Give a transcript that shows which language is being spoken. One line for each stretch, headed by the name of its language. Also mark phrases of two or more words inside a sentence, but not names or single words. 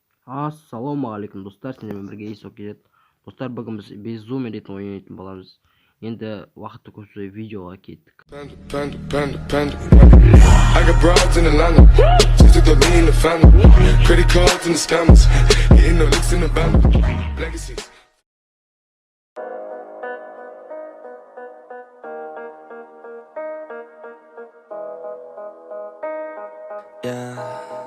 Kazakh: Ассалаумағалейкум достар, сіздермен бірге есок келеді. Достар, бүгін біз безумие ритм ойнайтын боламыз. Енді уақытты көп ұзамай видеоға кеттік.
English: I got broads in Atlanta, just took the lean in the family. Credit cards and the scammers, hitting the licks in the band. Legacies. Yeah.